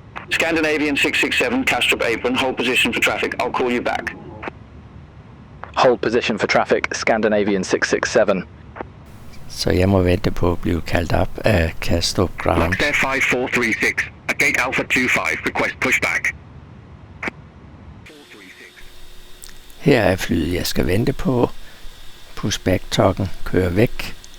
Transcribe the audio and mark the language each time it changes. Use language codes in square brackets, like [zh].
[en] Scandinavian 667, Kastrup apron, hold position for traffic, I'll call you back. Hold position for traffic, Scandinavian 667. [da] Så jeg må vente på at blive kaldt op af Kastrup Ground. [en] Lockstep 5436, at gate Alpha 25, request pushback. [da] Her er flyet, jeg skal vente på. Pushback-tokken kører væk.